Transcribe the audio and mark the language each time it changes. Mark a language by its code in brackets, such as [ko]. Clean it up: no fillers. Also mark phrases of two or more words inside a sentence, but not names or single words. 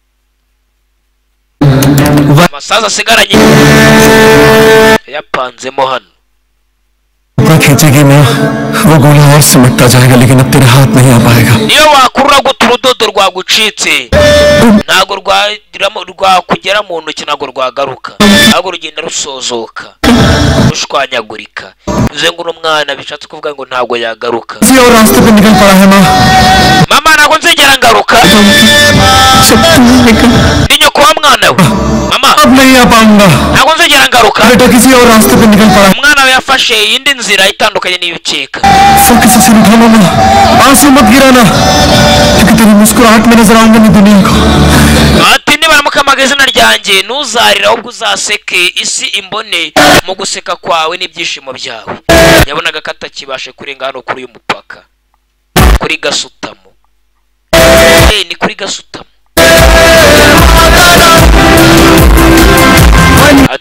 [rw] amasaza asigaranye yapanzemo hano niyo wakurura guta urudodo rwagucitse ntago rwakugera mu ntoki ntago rwagaruka ntago rugenda rusozoka rushwanyagurika bivuze ngo uno mwana bishatse kuvuga ngo ntago yagaruka mama ntago nzigera ngaruka ni nyoko wa mwana we mama [hi] नहीं आ पाऊंगा [rw] ntabwo nzongera ngaruka [hi] बेटा किसी और रास्ते पे निकल पड़ा [rw] umwana we yafashe indi nzira itandukanye n'iyo ukeka [hi] सर किसी से निकलो मामा आंसू मत गिराना क्योंकि तेरी मुस्कुराहट में नजर आऊंगा मैं दुनिया को [rw] ati nibaramukamagaza izina ryanjye ntuzarira ahubwo uzaseke isi imbone mu guseka kwawe n'ibyishimo byawe yabonaga ko atakibashe kurenga hano kuri uyu mupaka kuri Gasutamo ni kuri Gasutamo ati